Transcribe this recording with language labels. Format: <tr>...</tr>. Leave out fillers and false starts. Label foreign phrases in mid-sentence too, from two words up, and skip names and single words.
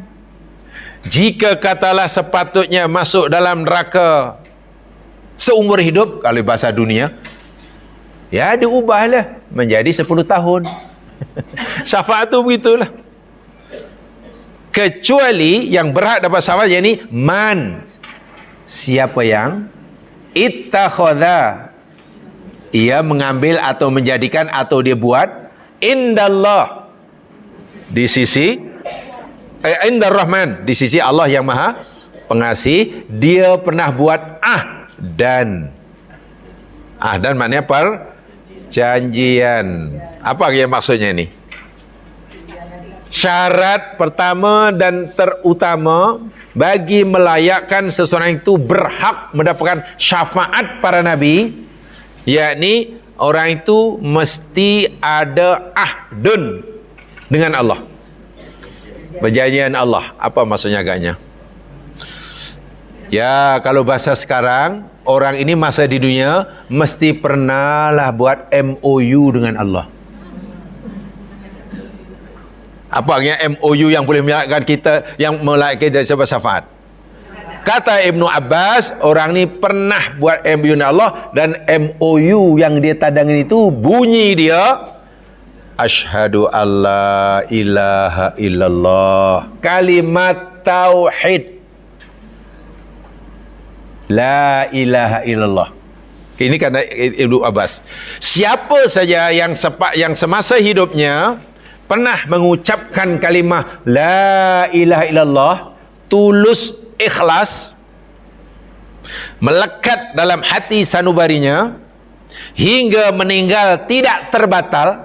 <ms>Jika katalah sepatutnya masuk dalam neraka seumur hidup, kalau bahasa dunia, ya diubahlah menjadi 10 tahun. Syafaat tu begitulah. Kecuali yang berhak dapat syafaat, yakni man, siapa yang ittakhadha, ia mengambil atau menjadikan atau dia buat indallah, di sisi</ms> <ar>عند الرحمن,</ar> <ms>di sisi Allah yang Maha Pengasih, dia pernah buat ahdan. Ahdan maknanya perjanjian. Apa yang maksudnya ini? Syarat pertama dan terutama bagi melayakkan seseorang itu berhak mendapatkan syafaat para nabi, yakni orang itu mesti ada ahdun dengan Allah, perjanjian Allah. Apa maksudnya agaknya? Ya, kalau bahasa sekarang, orang ini masa di dunia mesti pernahlah buat MOU dengan Allah. Apa artinya MOU yang boleh melayakkan kita, yang melayakkan kita sebagai syafaat? Kata Ibnu Abbas, orang ni pernah buat MOU dengan Allah, dan MOU yang dia tadangin itu bunyi dia,</ms> <ar>أشهد أن لا إله إلا الله.</ar> <ms>Kalimat tauhid.</ms> <ar>لا إله إلا الله.</ar> <ms>Ini kata Ibnu Abbas. Siapa saja yang semasa hidupnya pernah mengucapkan kalimah</ms> <ar>لا إله إلا الله,</ar> <ms>tulus, ikhlas, melekat dalam hati sanubarinya hingga meninggal tidak terbatal.</ms>